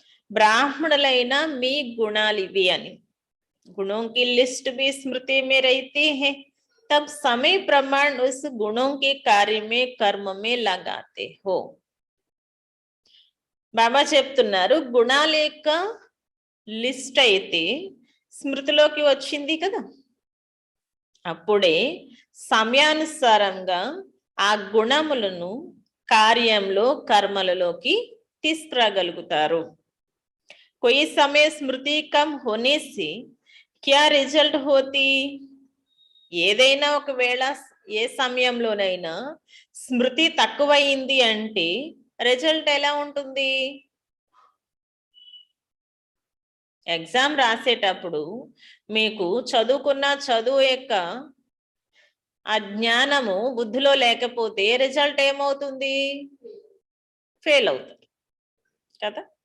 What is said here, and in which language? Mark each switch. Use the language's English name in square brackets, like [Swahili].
[Telugu] ब्राह्मणुलैना మీ गुणाలు ఇవి అని. [Hindi] गुणों की लिस्ट भी स्मृति में रहती है, तब समय प्रमाण उस गुणों के कार्य में कर्म में लगाते हो. [Telugu] బాబా చెప్తున్నారు, గుణాల యొక్క లిస్ట్ అయితే స్మృతిలోకి వచ్చింది కదా, అప్పుడే సమయానుసారంగా ఆ గుణములను కార్యంలో కర్మలలోకి తీసుకురాగలుగుతారు. [Hindi] कोई समय स्मृति कम होने से क्या रिजल्ट होती. [Telugu] ఏదైనా ఒకవేళ ఏ సమయంలోనైనా స్మృతి తక్కువైంది అంటే రిజల్ట్ ఎలా ఉంటుంది. ఎగ్జామ్ రాసేటప్పుడు మీకు చదువుకున్న చదువు యొక్క ఆ జ్ఞానము బుద్ధిలో లేకపోతే రిజల్ట్ ఏమవుతుంది, ఫెయిల్ అవుతుంది కదా.